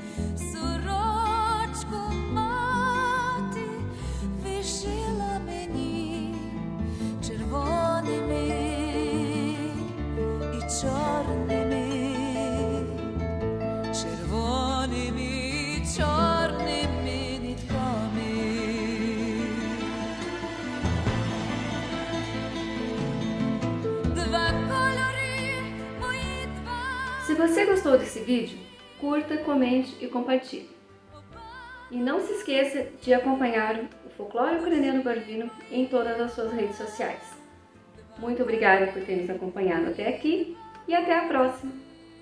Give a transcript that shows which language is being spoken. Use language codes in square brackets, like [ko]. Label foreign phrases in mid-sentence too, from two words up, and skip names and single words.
[uk] Сорочку мати вишила мені червоними і чорними, червоними і чорними нитками. Два кольори, мої два. [pt] Se você gostou desse vídeo, curta, comente e compartilhe. E não se esqueça de acompanhar o Folclore Ucraniano Barbino em todas as suas redes sociais. Muito obrigada por ter nos acompanhado até aqui e até a próxima!